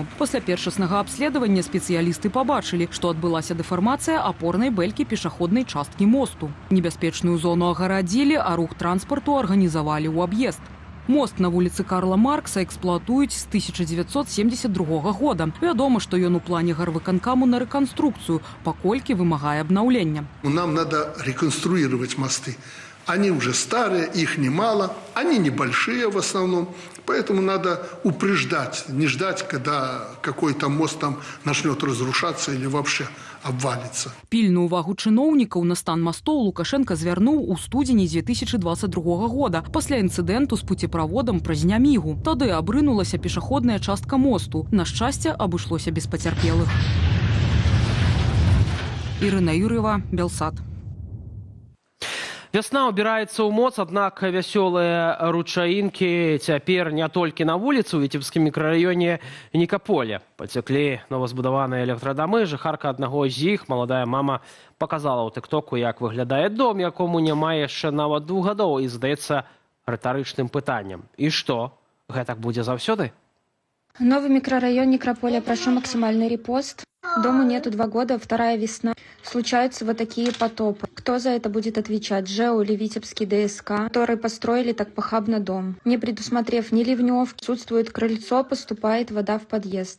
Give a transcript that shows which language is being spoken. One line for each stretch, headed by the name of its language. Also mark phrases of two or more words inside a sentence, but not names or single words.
Belarusian: Пасля першаснага абследавання спецыялісты пабачылі, што адбылася дэфармацыя апорнай бэлькі пешаходнай часткі мосту. Небяспечную зону агарадзілі, а рух транспарту арганізавалі ў аб'езд. Мост на вуліцы Карла Маркса эксплуатуюць з 1972 года. Вядома, што ён у плане гарвыканкаму на рэканструкцыю, паколькі вымагае абнаўлення.
Russian: Нам надо реконструировать мосты. Они уже старые, их немало, они небольшие в основном, поэтому надо упреждать, не ждать, когда какой-то мост там начнет разрушаться или вообще обвалится.
Belarusian: Пільную увагу чыноўнікаў на стан мастоў Лукашенко звярнуў у студзені 2022 года пасля інцыдэнту з пуцеправодам праз Нямігу. Тады абрынулася пешаходная частка мосту. На шчасце, абышлося без пацярпелых. Ірына Юр'ева, Белсат. Вясна ўбіраецца ў моц, аднак вясёлыя ручаінкі цяпер не толькі на вуліцы ў віцебскім мікрараёне Нікаполя. Пацяклі новазбудаваныя электрадамы. Жыхарка аднаго з іх, маладая мама, паказала ў тыктоку, як выглядае дом, якому няма яшчэ нават 2 гадоў, і здаецца рытарычным пытаннем. І што? Гэтак будзе заўсёды?
Russian: Новый микрорайон Некрополя. Прошу максимальный репост. Дому нету 2 года, вторая весна. Случаются вот такие потопы. Кто за это будет отвечать? ЖЭУ или Витебский ДСК, которые построили так похабно дом? Не предусмотрев ни ливневки, отсутствует крыльцо, поступает вода в подъезд.